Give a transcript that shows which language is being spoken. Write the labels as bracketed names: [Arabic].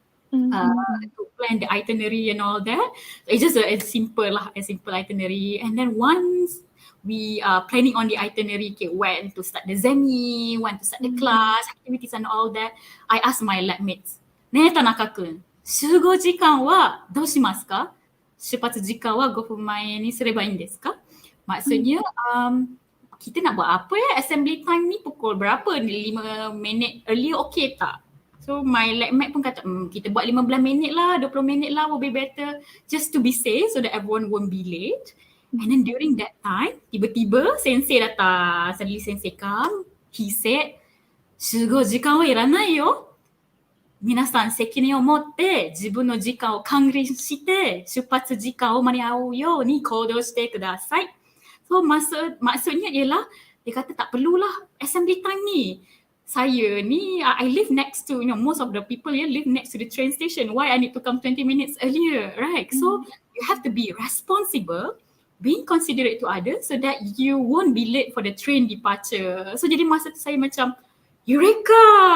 [English] To plan the itinerary and all that. It's just a simple itinerary. And then once we are planning on the itinerary, okay, when to start the zemi, when to start the class, activities and all that, I asked my lab mates, [Japanese] "Ne Tanaka-kun, 集合時間はどうしますか? 出発時間は5分前にすればいいんですか?" [Malay] Maksudnya, kita nak buat apa ya? Assembly time ni pukul berapa ni? 5 minit earlier okay tak? [English] So my lab mate [Malay] pun kata, kita buat 15 minit lah, 20 minit lah [English] will be better. Just to be safe so that everyone won't be late. And then during that time, [Malay] tiba-tiba sensei datang. [English] Suddenly sensei come. He said, [Japanese] 集合時間はいらないよ。皆さん責任を持って自分の時間を管理して出発時間を間に合うように行動してください. [Malay] So maksudnya ialah dia kata tak perlulah assembly time ni. Saya ni [English] I live next to most of the people here live next to the train station. Why I need to come 20 minutes earlier, right? So you have to be responsible, being considerate to others so that you won't be late for the train departure. So [Malay] jadi masa tu saya macam [English] Eureka!